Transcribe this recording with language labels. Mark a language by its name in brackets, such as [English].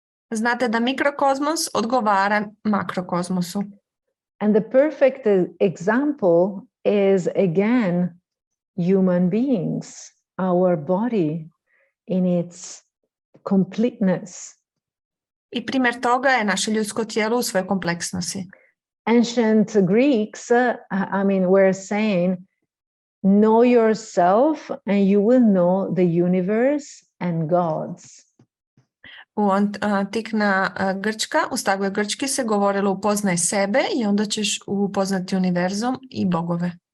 [Croatian] Znate da mikrokozmos odgovara makrokozmosu. [English] And the perfect example is, again, human beings, our body in its completeness. [Croatian] I primjer toga je naše ljudsko tijelo u svojoj kompleksnosti. [English] Ancient Greeks, were saying, know yourself and you will know the universe and gods. [Croatian] Antikna Grčka, u staroj Grčki se govorilo upoznaj sebe i onda ćeš upoznati univerzum i bogove.